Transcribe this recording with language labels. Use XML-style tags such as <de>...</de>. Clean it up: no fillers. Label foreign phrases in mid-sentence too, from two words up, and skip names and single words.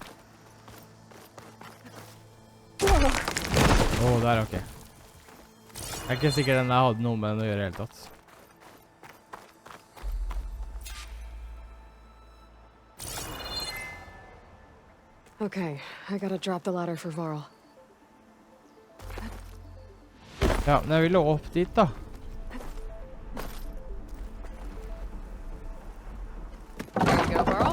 <no>Der, ok. Jeg er ikke sikker den der hadde noe med den å gjøre helt tatt.</no> <en>Okay, I gotta drop the ladder for Varl.</en> <no>Ja, men jeg ville opp dit da.</no> <en>There you go, Varl.</en>